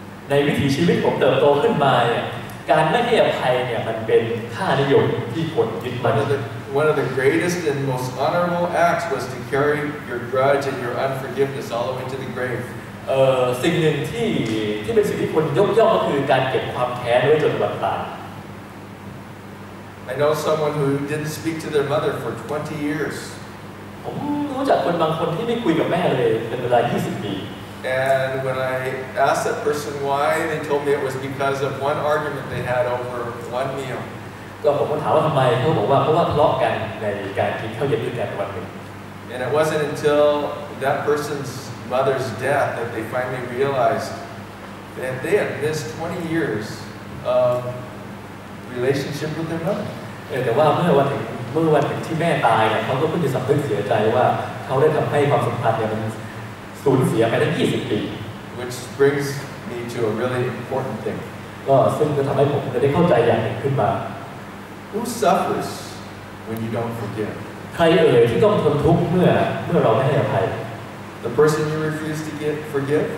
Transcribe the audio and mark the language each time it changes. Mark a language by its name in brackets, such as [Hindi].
[Thai] ในวิถีชีวิตผมเติบโตขึ้นมาเนี่ยการไม่ให้อภัยเนี่ยมันเป็นค่านิยมที่คนยึดมั่น [English] One of the greatest and most honorable acts was to carry your grudge and your unforgiveness all the way to the grave. [Thai] สิ่งหนึ่งที่เป็นสิ่งที่คนยกย่องก็คือการเก็บความแค้นไว้จนวันตาย [English] I know someone who didn't speak to their mother for 20 years. [Thai] ผมรู้จักคนบางคนที่ไม่คุยกับแม่เลยเป็นเวลา 20 ปี [English] And when I asked that person why, they told me it was because of one argument they had over one meal. [Thai] ก็ผมก็ถามว่าทำไมเขาบอกว่าเพราะว่าทะเลาะกันในการกินข้าวเย็นด้วยกันวันหนึ่ง [English] And it wasn't until that person's mother's death that they finally realized that they had missed 20 years of relationship with their mother. [Thai] แต่ว่าเมื่อวันถึงที่แม่ตายเนี่ยเขาก็เพิ่งจะสำนึกเสียใจว่าเขาได้ทำให้ความสัมพันธ์เนี่ยมันสูญเสียไปตั้ง 20 ปี [English] Which brings me to a really important thing. [Thai] ก็ซึ่งจะทำให้ผมได้เข้าใจอย่างหนึ่งขึ้นมา [English] Who suffers when you don't forgive? [Thai] ใครที่ต้องทนทุกข์เมื่อเราไม่ให้อภัย [English] The person you refuse to forgive?